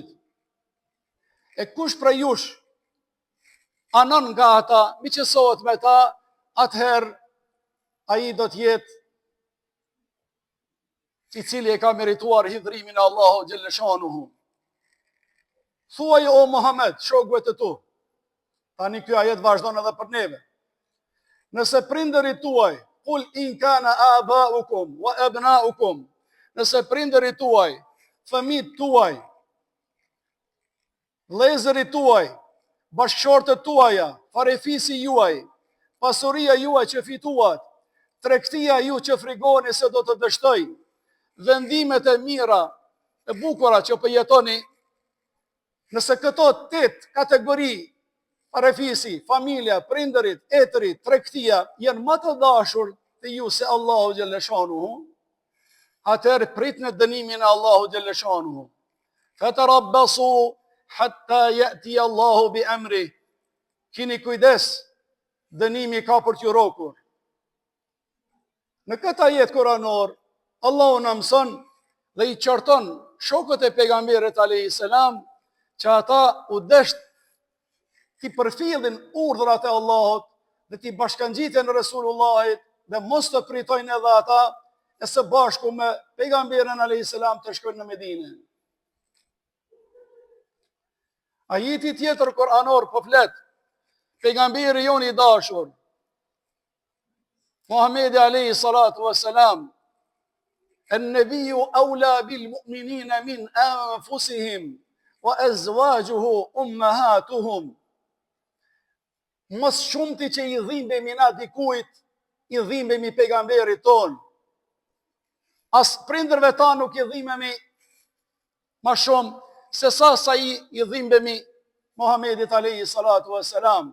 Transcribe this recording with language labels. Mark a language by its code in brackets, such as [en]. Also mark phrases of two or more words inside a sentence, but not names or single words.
[sq] E kush prej jush anon nga ata, miqësohet me ta, atëherë ai do të jetë i cili e ka merituar hidhrimin e Allahut [ar] جل شأنه. [sq] Thuaj o Muhammed, shokëve të tu, tani ky ajet vazhdon edhe për neve. Nëse prindërit tuaj, [ar] قل إن كان آباؤكم وأبناؤكم, [sq] nëse prindërit tuaj, fëmijët tuaj, vëllezërit tuaj, bashkëshortët tuaja, farefisi juaj, pasuria juaj që fituat, tregtia ju që frigoni se do të dështoj, vendimet e mira, e bukura që po jetoni, nëse këto 8 kategori, farefisi, familja, prindërit, etrit, tregtia, janë më të dashur të ju se Allahu [ar] جل شأنه, [sq] atëherë pritni dënimin e Allahu [ar] جل شأنه. فتربصوا حتى يأتي الله بأمره. [sq] Kini kujdes, dënimi ka për t'ju rokur. Në këtë ajet kuranor, Allahu na mëson dhe i qorton shokët e pejgamberit [ar] عليه السلام [sq] që ata u desht ti përfillin urdhrat e Allahut dhe ti bashkangjiten Resulullahit dhe mos të pritojnë edhe ata e së bashku me pejgamberin [ar] عليه السلام [sq] të shkojnë në Medinë. Ajeti tjetër kuranor po flet pejgamberi jon i dashur Muhammedi [ar] عليه الصلاة والسلام, النبي أولى بالمؤمنين من أنفسهم وأزواجه أمهاتهم. [sq] Mos shumti që i dhimbemi na dikujt, i dhimbemi pejgamberit ton. As prindërve ta nuk i dhimbemi ma shumë se sa i dhimbemi Muhammedit [ar] عليه الصلاة والسلام.